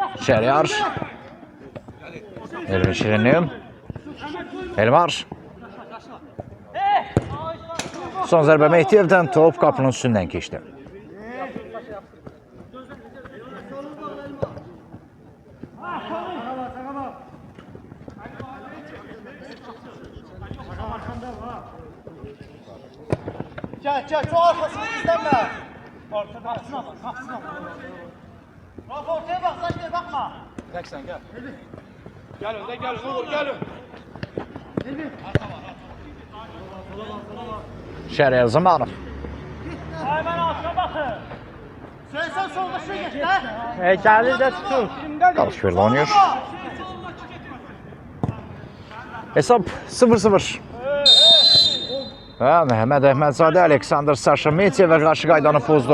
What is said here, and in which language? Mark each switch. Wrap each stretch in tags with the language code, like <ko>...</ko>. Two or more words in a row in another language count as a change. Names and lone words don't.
<az>Şeryar. Elvin Şirinli. Elmar. Son zərbə Mehdiyevdən top qapının üstündən keçdi.</az> <tr>Gel gel çok arkasını izleme. Orta baksana bak baksana. Bak ortaya bak sen bakma. Tek sen gel. Gel önde gel Uğur gel.</tr> <az>Şeryar Zamanov.</az> <tr>Hemen arkaya bakın. Sen solda şu geç lan. Heykeli de tutun.</tr> <az>Qarışverdə oynayır. Hesab 0-0. Və Məhəmməd Əhmədzadə, Aleksandr Saşametyev və qarşı qaydanı pozdu.</az>